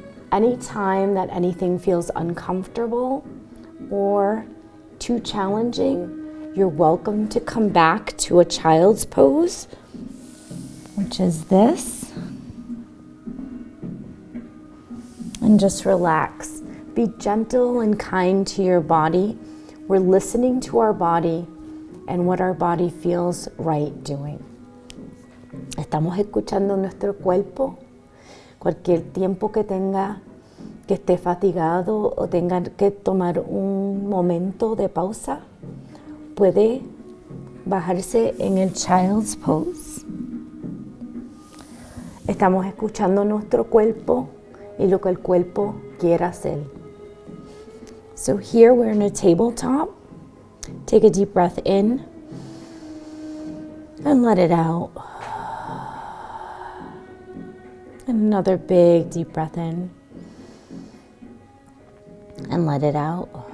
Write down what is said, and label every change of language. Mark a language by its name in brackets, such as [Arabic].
[English] Anytime that anything feels uncomfortable or too challenging, you're welcome to come back to a child's pose, which is this. And just relax. Be gentle and kind to your body. We're listening to our body and what our body feels right doing. [Spanish] Estamos escuchando nuestro cuerpo. Cualquier tiempo que tenga, que esté fatigado o tenga que tomar un momento de pausa, puede bajarse en el child's pose. Estamos escuchando nuestro cuerpo y lo que el cuerpo quiera hacer. [English] So here we're in a tabletop. Take a deep breath in and let it out. And another big deep breath in and let it out.